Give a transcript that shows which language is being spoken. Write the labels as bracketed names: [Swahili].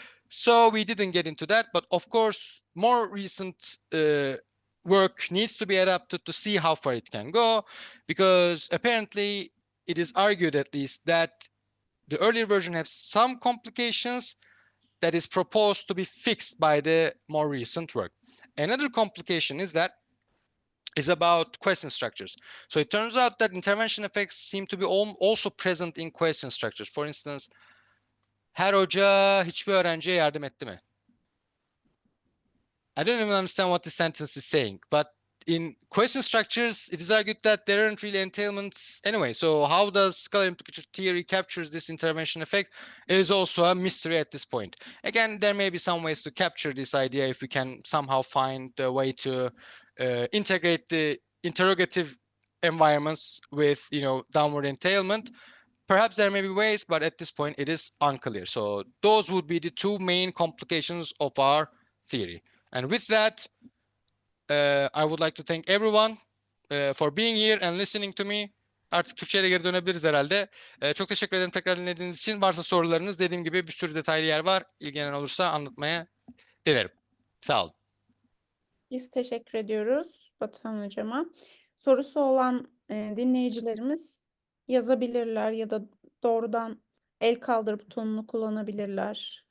[English] So we didn't get into that. But of course, more recent work needs to be adapted to see how far it can go, because apparently it is argued at least that the earlier version has some complications that is proposed to be fixed by the more recent work. Another complication is about question structures. So it turns out that intervention effects seem to be also present in question structures. For instance, [Turkish] her hoca hiçbir öğrenciye yardım etti mi? [English] I don't even understand what the sentence is saying, but in question structures, it is argued that there aren't really entailments anyway. So how does scalar implicator theory captures this intervention effect? It is also a mystery at this point. Again, there may be some ways to capture this idea if we can somehow find a way to integrate the interrogative environments with, downward entailment. Perhaps there may be ways, but at this point, it is unclear. So those would be the two main complications of our theory. And with that, I would like to thank everyone for being here and listening to me. [Turkish] Artık Türkçe'ye geri dönebiliriz herhalde. Çok teşekkür ederim tekrar dinlediğiniz için. Varsa sorularınız, dediğim gibi bir sürü detaylı yer var. İlgilenen olursa anlatmaya dilerim. Sağ olun. Biz teşekkür ediyoruz Batuhan Hocama. Sorusu olan dinleyicilerimiz yazabilirler ya da doğrudan el kaldır butonunu kullanabilirler.